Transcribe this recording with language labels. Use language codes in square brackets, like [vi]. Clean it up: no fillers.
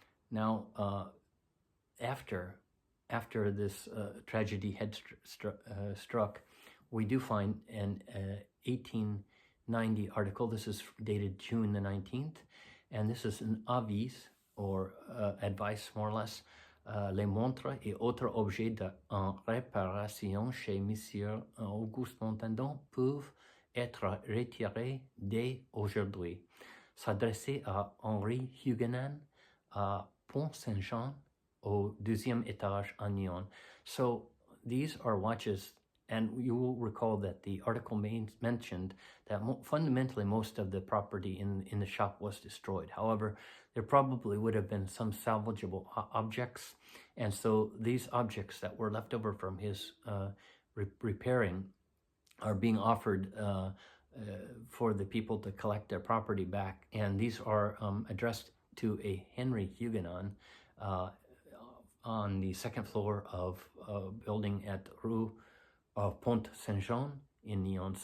[en] Now, after this tragedy had struck, we do find an 1890 article. This is dated June the 19th, and this is an avis, or advice more or less. [fr] Les montres et autres objets en réparation chez Monsieur Auguste Montandon peuvent être retirés dès aujourd'hui. S'adresser à Henri Huguenin à Pont-Saint-Jean au 2e étage à Nyon. [en] So these are watches, and you will recall that the article mentioned that fundamentally most of the property in the shop was destroyed. However, there probably would have been some salvageable objects, and so these objects that were left over from his repairing are being offered for the people to collect their property back, and these are addressed to a Henry Huguenin on the second floor of a building at Rue Pont-Saint-Jean in Nyon.